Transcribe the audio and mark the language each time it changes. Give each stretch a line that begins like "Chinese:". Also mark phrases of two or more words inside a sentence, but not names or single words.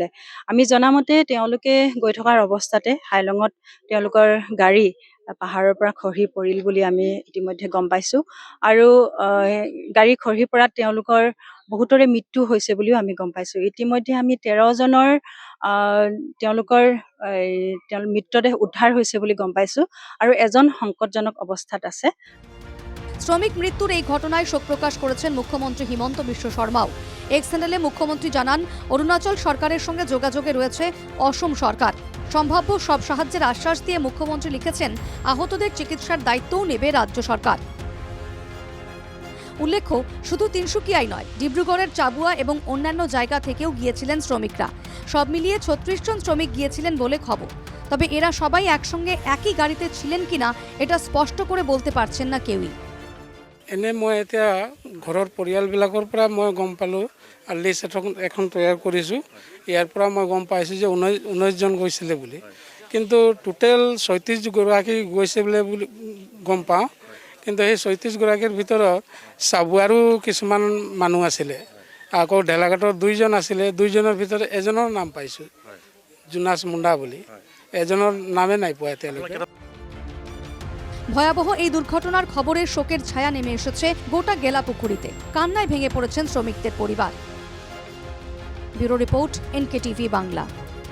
Assamese: আমি জনামতে তেওঁলোকে গৈ থকাৰ অৱস্থাতে হাইলঙত তেওঁলোকৰ গাড়ী পাহাৰৰ পৰা খহি পৰিল বুলি আমি ইতিমধ্যে গম পাইছোঁ। আৰু গাড়ী খহি পৰাত তেওঁলোকৰ বহুতৰে মৃত্যু হৈছে বুলিও আমি গম পাইছোঁ। ইতিমধ্যে আমি 13 জনৰ তেওঁলোকৰ মৃতদেহ উদ্ধাৰ হৈছে বুলি গম পাইছোঁ আৰু এজন সংকটজনক অৱস্থাত আছে।
Bangla: শ্রমিক মৃত্যুর এই ঘটনায় শোক প্রকাশ করেছেন মুখ্যমন্ত্রী হিমন্ত বিশ্ব শর্মাও। এক্স হ্যান্ডেলে মুখ্যমন্ত্রী জানান, অরুণাচল সরকারের সঙ্গে যোগাযোগে রয়েছে অসম সরকার। সম্ভাব্য সব সাহায্যের আশ্বাস দিয়ে মুখ্যমন্ত্রী লিখেছেন, আহতদের চিকিৎসার দায়িত্বও নেবে রাজ্য সরকার। উল্লেখ্য, শুধু তিনসুকিয়াই নয়, ডিব্রুগড়ের চাবুয়া এবং অন্যান্য জায়গা থেকেও গিয়েছিলেন শ্রমিকরা। সব মিলিয়ে 36 জন শ্রমিক গিয়েছিলেন বলে খবর। তবে এরা সবাই একসঙ্গে একই গাড়িতে ছিলেন কিনা এটা স্পষ্ট করে বলতে পারছেন না কেউই।
Assamese: এনে মই এতিয়া ঘৰৰ পৰিয়ালবিলাকৰ পৰা মই গম পালোঁ আৰু লিষ্ট এখন তৈয়াৰ কৰিছোঁ। ইয়াৰ পৰা মই গম পাইছোঁ যে 19 জন গৈছিলে বুলি। কিন্তু টোটেল 36 গৰাকী গৈছে বুলি গম পাওঁ। কিন্তু সেই 36 গৰাকীৰ ভিতৰত চাবুৱাৰো কিছুমান মানুহ আছিলে। আকৌ ঢেলাঘাটৰ 2 জন আছিলে। 2 জনৰ ভিতৰত এজনৰ নাম পাইছোঁ, জোনাছ মুণ্ডা বুলি। এজনৰ নামে নাই পোৱা এতিয়ালৈকে।
Bangla: ভয়াবহ এই দুর্ঘটনার খবরে শোকের ছায়া নেমে এসেছে গোটা গেলাপুখুরিতে। কান্নায় ভেঙে পড়েছেন শ্রমিকদের পরিবার। ব্যুরো রিপোর্ট, NKTV বাংলা।